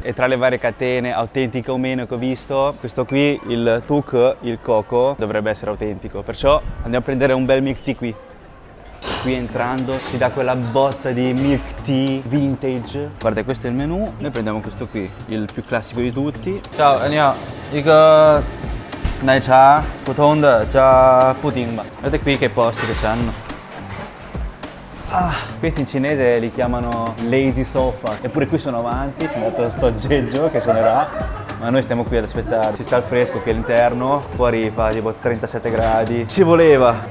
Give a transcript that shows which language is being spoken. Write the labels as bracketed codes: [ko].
[it] E tra le varie catene, autentiche o meno che ho visto, questo qui, il Tuk, il Coco, dovrebbe essere autentico. Perciò andiamo a prendere un bel milk tea qui. Qui entrando si dà quella botta di milk tea vintage. Guarda, questo è il menù, noi prendiamo questo qui, il più classico di tutti. Ciao, andiamo, [ko] 이거 [zh] 奶茶普通的加布丁吧. [it] Guardate qui che posti che c'hanno. Questi in cinese li chiamano lazy sofa, eppure qui sono avanti, c'è andato sto aggeggio che suonerà. Ma noi stiamo qui ad aspettare, ci sta il fresco che è all'interno, fuori fa tipo 37 gradi. Ci voleva!